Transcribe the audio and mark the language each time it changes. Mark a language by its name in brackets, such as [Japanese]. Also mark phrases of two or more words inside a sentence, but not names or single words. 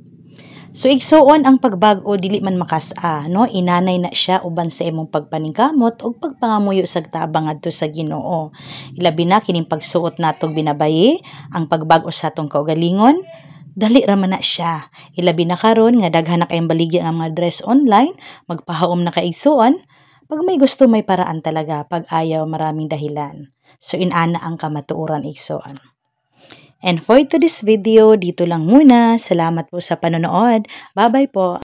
[Cebuano] So igsuon ang pagbag-o dili man makas-a no, inanay na siya uban sa imong pagpaningkamot ug pagpangamuyo sa tabang adto sa Ginoo. Ilabi na kining pagsuot natong binabayi, ang pagbag-o sa atong kaugalingon. Dali ra man na siya. Ilabi na karon nga daghan na kayong baligya nga mga [English] dress online, [Cebuano] magpahaom na kay igsuon. [Filipino] Pag may gusto may paraan talaga, pag ayaw maraming dahilan. [Cebuano] So inana ang kamatuoran igsuon. [English] And for today's video, [Filipino] dito lang muna. Salamat po sa panonood. Bye-bye po.